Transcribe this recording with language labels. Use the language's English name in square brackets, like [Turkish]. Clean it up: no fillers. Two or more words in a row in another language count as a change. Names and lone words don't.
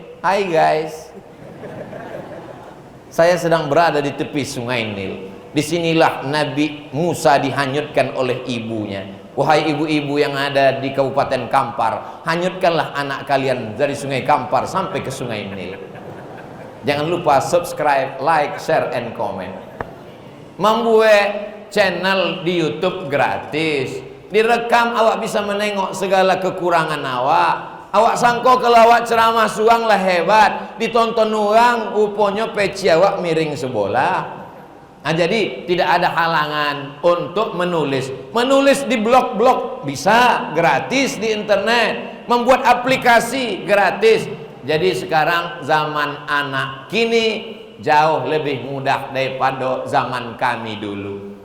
[Indonesian] Hai guys, saya sedang berada di tepi Sungai Nil. Disinilah Nabi Musa dihanyutkan oleh ibunya. Wahai ibu-ibu yang ada di Kabupaten Kampar, hanyutkanlah anak kalian dari Sungai Kampar sampai ke Sungai Nil. Jangan lupa subscribe, [English] like, share, and comment. [Indonesian] Membuat channel di YouTube gratis, direkam awak bisa menengok segala kekurangan awak. [Minangkabau] Awak sangko kalau awak ceramah suang lah hebat, ditonton orang, uponya peci awak miring sebelah. [Indonesian] Jadi tidak ada halangan untuk menulis. Menulis di blog-blog bisa gratis di internet, membuat aplikasi gratis. Jadi sekarang zaman anak kini jauh lebih mudah daripada zaman kami dulu.